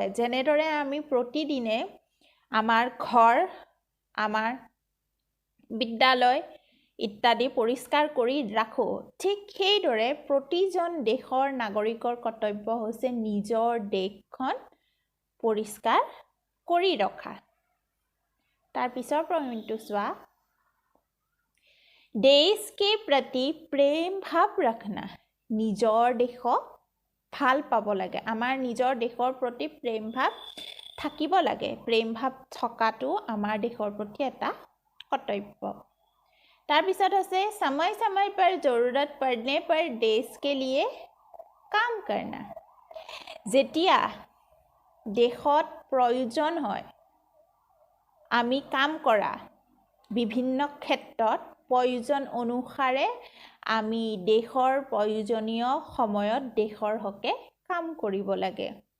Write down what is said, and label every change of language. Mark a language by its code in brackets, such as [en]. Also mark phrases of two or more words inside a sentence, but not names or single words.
[as] যেনেদৰে আমি প্ৰতিদিনে আমাৰ ঘৰ, আমাৰ বিদ্যালয় ইত্যাদি পৰিষ্কাৰ কৰি ৰাখোঁ, ঠিক সেইদৰে প্ৰতিজন দেশৰ নাগৰিকৰ কৰ্তব্য হৈছে নিজৰ দেশখন পৰিষ্কাৰ কৰি ৰখা। তাৰ পিছৰ পইণ্টটো চোৱা। [hi] देश के प्रति प्रेम भाव रखना, [as] নিজৰ দেশক ভাল পাব লাগে, আমাৰ নিজৰ দেশৰ প্ৰতি প্ৰেম ভাৱ থাকিব লাগে। প্ৰেম ভাৱ থকাটো আমাৰ দেশৰ প্ৰতি এটা কৰ্তব্য। তাৰ পিছত আছে [hi] समय समय पर जरूरत पड़ने पर देश के लिए काम करना, [as] যেতিয়া দেশত প্ৰয়োজন হয় আমি কাম কৰা, বিভিন্ন ক্ষেত্ৰত প্ৰয়োজন অনুসাৰে আমি দেশৰ প্ৰয়োজনীয় সময়ত দেশৰ হকে কাম কৰিব লাগে।